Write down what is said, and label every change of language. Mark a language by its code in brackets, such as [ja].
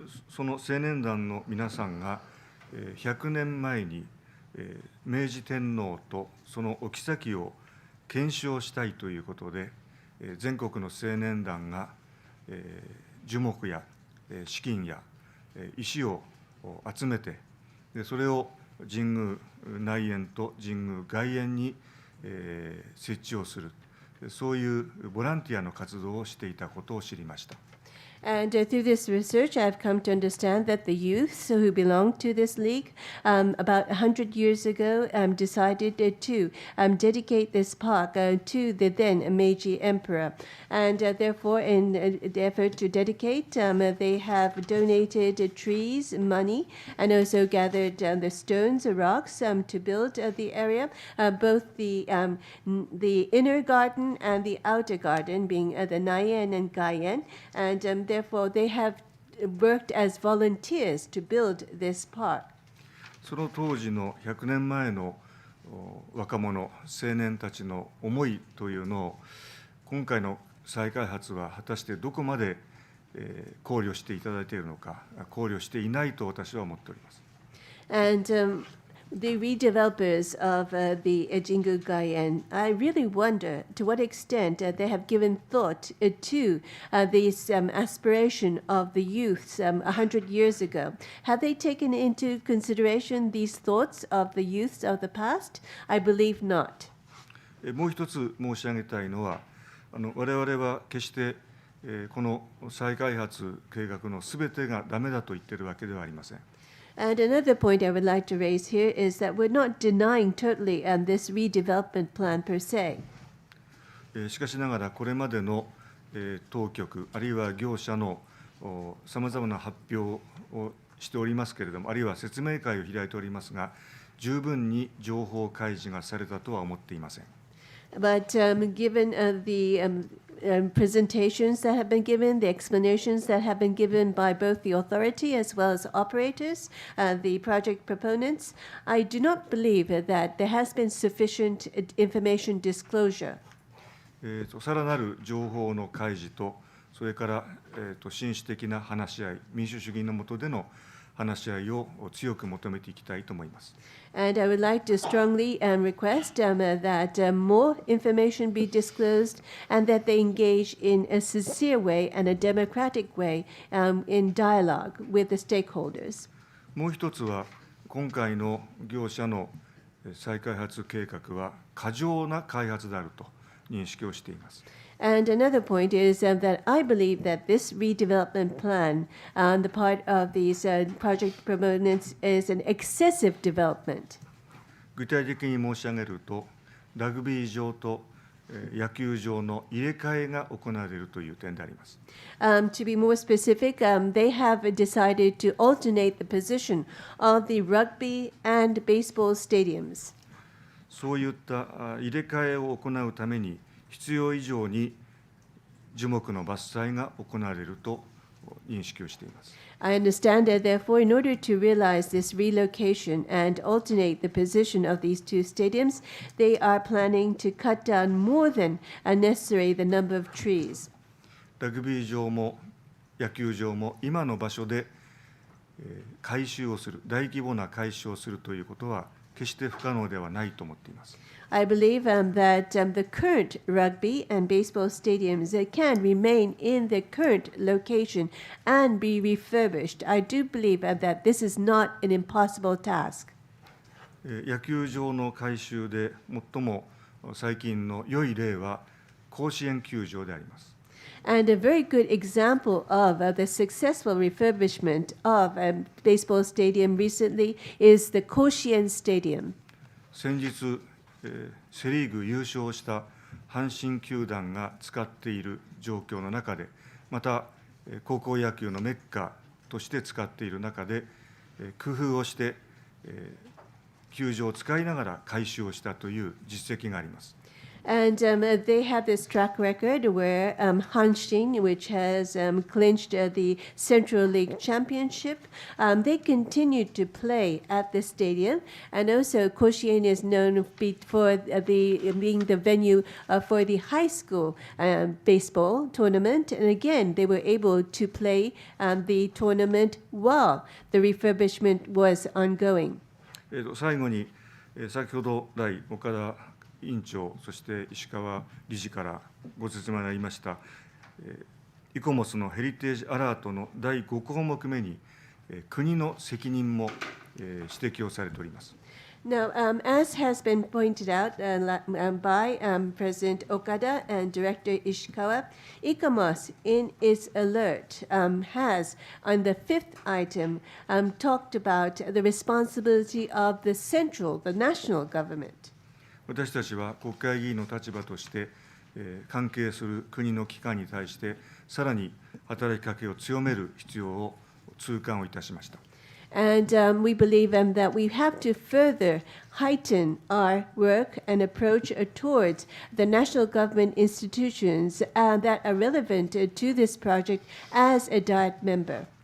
[ja] その青年団の皆さんが100年前に明治天皇とそのお妃を検証したいということで、全国の青年団が樹木や資金や石を集めて、それを神宮内苑と神宮外苑に設置をする、そういうボランティアの活動をしていたことを知りました。 [en] And through this research, I've come to understand that the youths who belong to this league, about 100 years ago, decided to dedicate this park to the then Meiji Emperor. And therefore, in the effort to dedicate, they have donated trees, money, and also gathered the stones, rocks, to build the area, both the inner garden and the outer garden, being the Naien and Gaien. And therefore, they have worked as volunteers to build this park. [ja] その当時の100年前の若者、青年たちの思いというのを、今回の再開発は果たしてどこまで考慮していただいているのか、考慮していないと私は思っております。 [en] And the redevelopers of the Jingu Gaien, I really wonder to what extent they have given thought to this aspiration of the youths 100 years ago. Have they taken into consideration these thoughts of the youths of the past? I believe not. [ja] もう一つ申し上げたいのは、我々は決してこの再開発計画のすべてがダメだと言っているわけではありません。 [en] And another point I would like to raise here is that we're not denying totally this redevelopment plan per se. [ja] しかしながらこれまでの当局あるいは業者のさまざまな発表をしておりますけれども、あるいは説明会を開いておりますが、十分に情報開示がされたとは思っていません。 [en] But given the presentations that have been given, the explanations that have been given by both the authority as well as operators, the project proponents, I do not believe that there has been sufficient information disclosure. [ja] さらなる情報の開示と、それから、紳士的な話し合い、民主主義の下での話し合いを強く求めていきたいと思います。 [en] And I would like to strongly request that more information be disclosed and that they engage in a sincere way and a democratic way in dialogue with the stakeholders. [ja] もう一つは、今回の業者の再開発計画は過剰な開発であると認識をしています。 [en] And another point is that I believe that this redevelopment plan on the part of these project proponents is an excessive development. [ja] 具体的に申し上げると、ラグビー場と野球場の入れ替えが行われるという点であります。 [en] To be more specific, they have decided to alternate the position of the rugby and baseball stadiums. [ja] そういった入れ替えを行うために、必要以上に樹木の伐採が行われると認識をしています。 [en] I understand that, therefore, in order to realize this relocation and alternate the position of these two stadiums, they are planning to cut down more than necessary the number of trees. [ja] ラグビー場も野球場も今の場所で改修をする、大規模な改修をするということは決して不可能ではないと思っています。 [en] I believe that the current rugby and baseball stadiums can remain in the current location and be refurbished. I do believe that this is not an impossible task. [ja] 野球場の改修で最も最近の良い例は甲子園球場であります。 [en] And a very good example of the successful refurbishment of a baseball stadium recently is the Koshien Stadium. [ja] 先日、セ・リーグ優勝した阪神球団が使っている状況の中で、また高校野球のメッカとして使っている中で、工夫をして、球場を使いながら改修をしたという実績があります。 [en] And they have this track record where Hanshin, which has clinched the Central League Championship, they continued to play at the stadium. And also, Koshien is known for being the venue for the high school baseball tournament. And again, they were able to play the tournament while the refurbishment was ongoing. [ja] 最後に、先ほど来岡田委員長、そして石川理事からご説明がありました、イコモスのヘリテージアラートの第5項目目に、国の責任も、指摘をされております。 [en] Now, as has been pointed out by President Okada and Director Ishikawa, ICOMOS, in its alert, has, on the fifth item, talked about the responsibility of the national government. [ja] 私たちは国会議員の立場として、関係する国の機関に対して、さらに働きかけを強める必要を痛感をいたしました。 [en] And we believe that we have to further heighten our work and approach towards the national government institutions that are relevant to this project as a DIET member.